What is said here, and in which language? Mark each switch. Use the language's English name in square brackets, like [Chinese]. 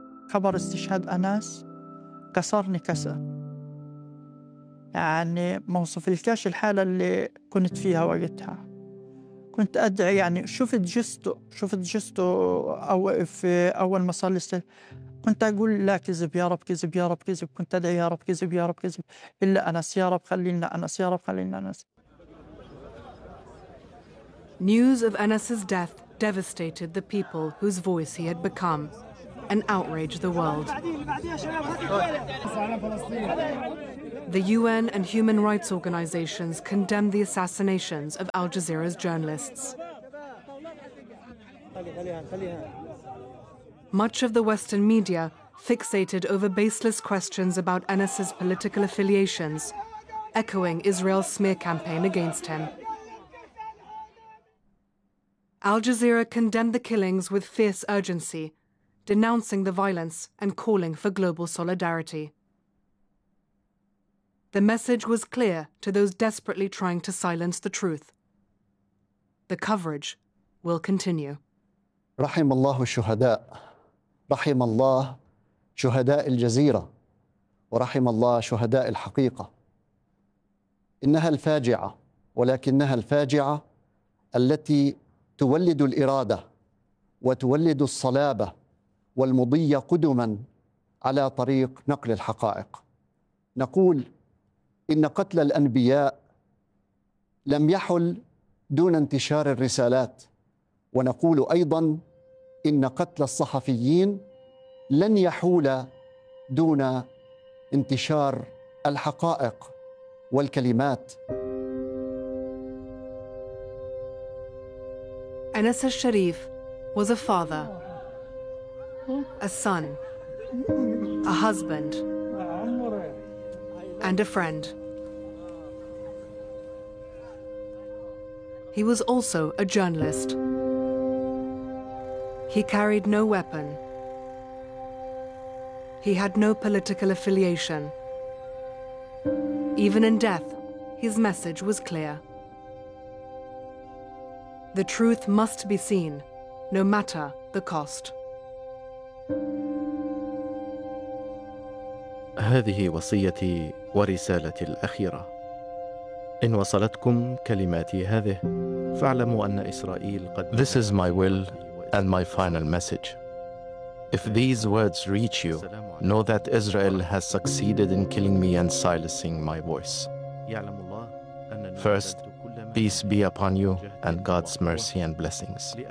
[Arabic] خبر استشهاد أناس كسرني كسر. يعني موصف الكاش الحالة اللي كنت فيها وقتها، كنت أدعي، يعني شفت جسته، شفت جسته أو في أول ما صار لي السلام، كنت أقول لا كذب يا رب، كذب يا رب، كذب، كنت أدعي يا رب كذب يا رب كذب، إلا أنس يا رب خلينا أنس، يا رب خلينا أنس. [English] News of Anas's death devastated the people whose voice he had become and outraged the world. The UN and human rights organizations condemn the assassinations of Al Jazeera's journalists. Much of the Western media fixated over baseless questions about Enes's political affiliations, echoing Israel's smear campaign against him. Al Jazeera condemned the killings with fierce urgency, denouncing the violence and calling for global solidarity. The message was clear to those desperately trying to silence the truth. The coverage will continue. [Arabic] رحم الله الشهداء رحم الله شهداء الجزيرة ورحم الله شهداء الحقيقة إنها الفاجعة ولكنها الفاجعة التي تولد الإرادة وتولد الصلابة والمضي قدما على طريق نقل الحقائق نقول إن قتل الأنبياء لم يحل دون انتشار الرسالات ونقول أيضا إن قتل الصحفيين لن يحول دون انتشار الحقائق والكلمات. [English] Enes al-Sharif was a father, a son, a husband, and a friend. He was also a journalist. He carried no weapon. He had no political affiliation. Even in death, his message was clear. The truth must be seen, no matter the cost. [Arabic] هذه وصيتي ورسالتي الأخيرة. إن وصلتكم كلماتي هذه، فاعلموا أن إسرائيل قد. [English] This is my will and my final message. If these words reach you, know that Israel has succeeded in killing me and silencing my voice. First, peace be upon you and God's mercy and blessings.